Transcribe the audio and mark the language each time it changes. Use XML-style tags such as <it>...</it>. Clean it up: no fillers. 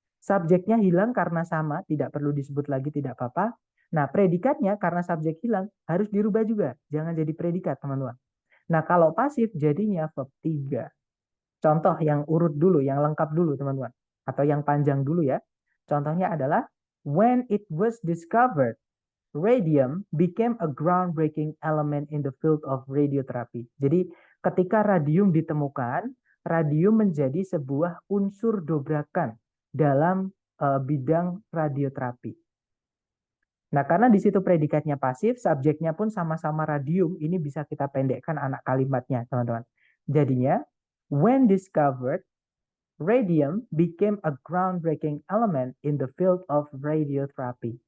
<id>Subjeknya hilang karena sama, tidak perlu disebut lagi, tidak apa-apa. Nah, predikatnya karena subjek hilang, harus dirubah juga. Jangan jadi predikat, teman-teman. Nah, kalau pasif, jadinya verb 3. Contoh yang urut dulu, yang lengkap dulu, teman-teman. Atau yang panjang dulu ya. Contohnya adalah,</id> <en>when it was discovered, radium became a groundbreaking element in the field of radiotherapy.</en> <id>Jadi, ketika radium ditemukan, radium menjadi sebuah unsur dobrakan dalam bidang radioterapi. Nah, karena di situ predikatnya pasif, subjeknya pun sama-sama radium, ini bisa kita pendekkan anak kalimatnya, teman-teman.</id> <en>Jadinya, when discovered, radium became a groundbreaking element in the field of radiotherapy.</en>